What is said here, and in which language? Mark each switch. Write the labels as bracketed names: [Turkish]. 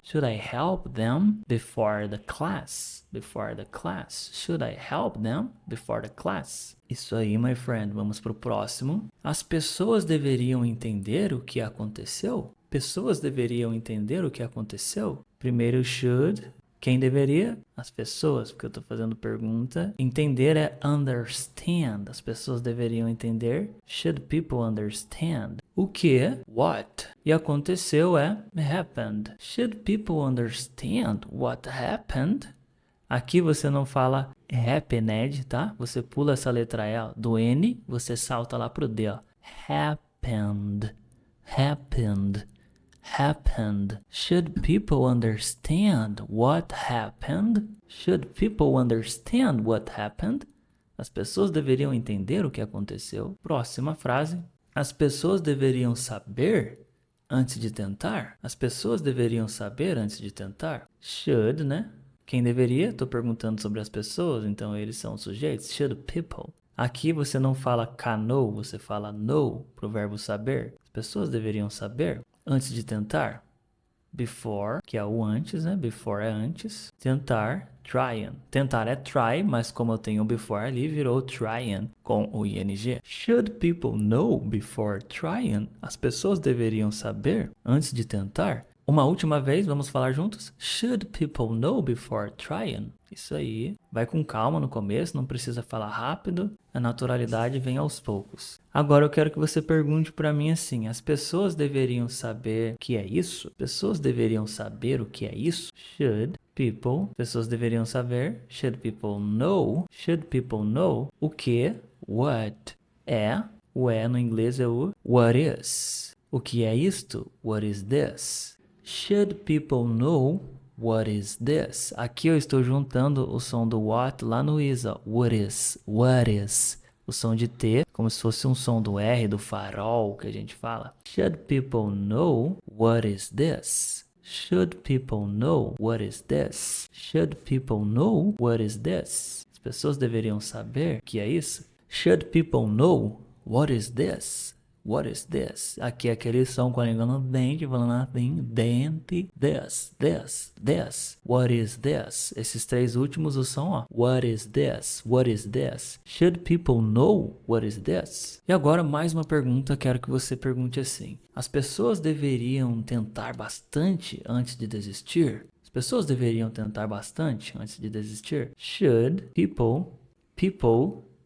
[English] Should I help them before the class? Before the class. Should I help them before the class? [Portuguese] Isso aí, [English] my friend. [Portuguese] Vamos pro próximo. As pessoas deveriam entender o que aconteceu? Pessoas deveriam entender o que aconteceu? Primeiro should. Quem deveria? As pessoas, porque eu tô fazendo pergunta. Entender é understand. As pessoas deveriam entender. [English] Should people understand? [Portuguese] O que? [English] What? [Portuguese] E aconteceu é [English] happened. Should people understand what happened? [Portuguese] Aqui você não fala happened, tá? Você pula essa letra E do N, você salta lá pro D, ó. [English] Happened. Happened. Happened. Should people understand what happened? Should people understand what happened? [Portuguese] As pessoas deveriam entender o que aconteceu. Próxima frase. As pessoas deveriam saber antes de tentar? As pessoas deveriam saber antes de tentar? Should, né? Quem deveria? Estou perguntando sobre as pessoas, então eles são os sujeitos. [English] Should people. [Portuguese] Aqui você não fala know, você fala know, pro verbo saber. As pessoas deveriam saber antes de tentar. Before, que é o antes, né? Before é antes. Tentar, tryin. Tentar é try, mas como eu tenho o before ali, virou tryin com o ing. [English] Should people know before trying? [Portuguese] As pessoas deveriam saber antes de tentar. Uma última vez, vamos falar juntos? [English] Should people know before trying? [Portuguese] Isso aí. Vai com calma no começo, não precisa falar rápido. A naturalidade vem aos poucos. Agora eu quero que você pergunte para mim assim: as pessoas deveriam saber o que é isso? Pessoas deveriam saber o que é isso? [English] Should people. [Portuguese] Pessoas deveriam saber. [English] Should people know? Should people know [Portuguese] o que? What é? O é no inglês é o [English] what is. [Portuguese] O que é isto? [English] What is this? Should people know what is this? [Portuguese] Aqui eu estou juntando o som do what lá no is, ó. [English] What is? What is? [Portuguese] O som de T, como se fosse um som do R, do farol que a gente fala. [English] Should people know what is this? Should people know what is this? Should people know what is this? [Portuguese] As pessoas deveriam saber o que é isso? [English] Should people know what is this? What is this? [Portuguese] Aqui é aquele som com a língua no dente, falando assim, dente, this. [English] What is this? [Portuguese] Esses três últimos, o som, ó. [English] What is this? What is this? Should people know what is this? [Portuguese] E agora, mais uma pergunta, quero que você pergunte assim. As pessoas deveriam tentar bastante antes de desistir? As pessoas deveriam tentar bastante antes de desistir? [English] Should people